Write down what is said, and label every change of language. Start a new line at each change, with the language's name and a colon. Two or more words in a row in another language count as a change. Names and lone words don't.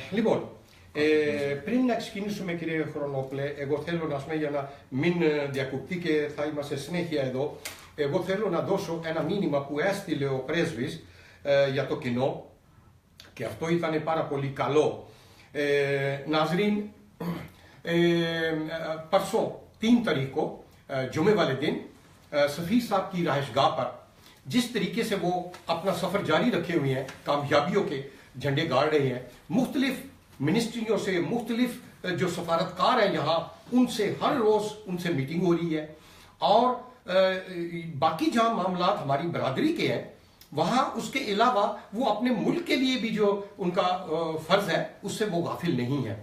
Greek: Λοιπόν, Πριν να ξεκινήσουμε, κύριε Χρονόπουλε, εγώ θέλω να πούμε για να μην διακοπτεί και θα είμαστε συνέχεια εδώ, εγώ θέλω να δώσω ένα μήνυμα που έστειλε ο πρέσβης για το κοινό και αυτό ήταν πάρα πολύ καλό.
Urdu: ناظرین، پرسوں 3 تاریخ کو جمعے والے دن سفیر صاحب کی رہائش گاہ پر جس طریقے سے وہ اپنا سفر جاری رکھے ہوئے ہیں، کامیابیوں کے جھنڈے گاڑ رہے ہیں، مختلف منسٹریوں سے مختلف جو سفارت کار ہیں یہاں، ان سے ہر روز ان سے میٹنگ ہو رہی ہے اور باقی جہاں معاملات ہماری برادری کے ہیں وہاں اس کے علاوہ وہ اپنے ملک کے لیے بھی جو ان کا فرض ہے اس سے وہ غافل نہیں ہے.